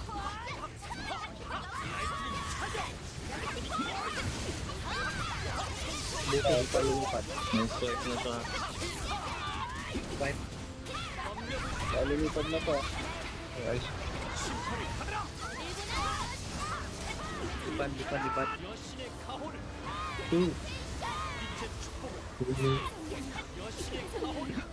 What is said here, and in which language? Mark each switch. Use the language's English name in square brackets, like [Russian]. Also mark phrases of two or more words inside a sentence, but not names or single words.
[Filipino] Dito pa lumipat. [English] Nice swipe [Filipino] na to. Swipe. Lumipad na to. Guys. Lipat. [Korean] 여신의 가호를 빛의 축복을 여신의 가호를